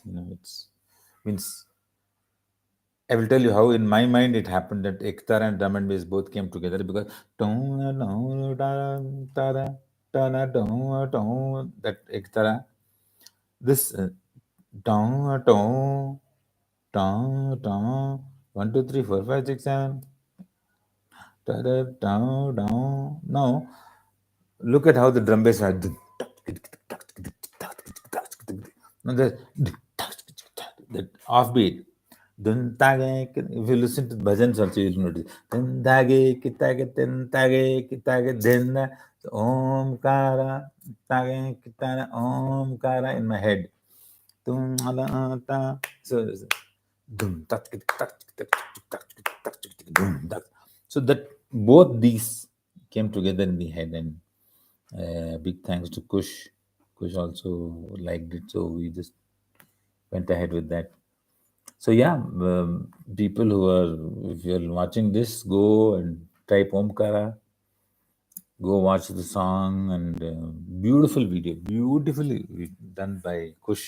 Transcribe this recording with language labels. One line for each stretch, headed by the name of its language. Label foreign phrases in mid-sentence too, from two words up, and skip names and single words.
English: It's means I will tell you how in my mind it happened that Ektar and drum and bass both came together because that Ektara, this dong, dong, dong, dong, 1, 2, 3, 4, 5, 6, 7, down, down. Now look at how the drum bass are. Now that offbeat. If you listen to bhajans also, you'll notice. Dindage, kitage, tintage, kitage, dinda. Om kara, tage, kitara, om kara in my head. Tum ala ta. So, dum, tak, tak, tak, tak, tak, tak, tak, dum, tak. So that both these came together in the head, and big thanks to Kush. Kush also liked it, so we just went ahead with that. So yeah, people who are, if you're watching this, go and type Omkara, go watch the song, and beautiful video, beautifully done by Kush.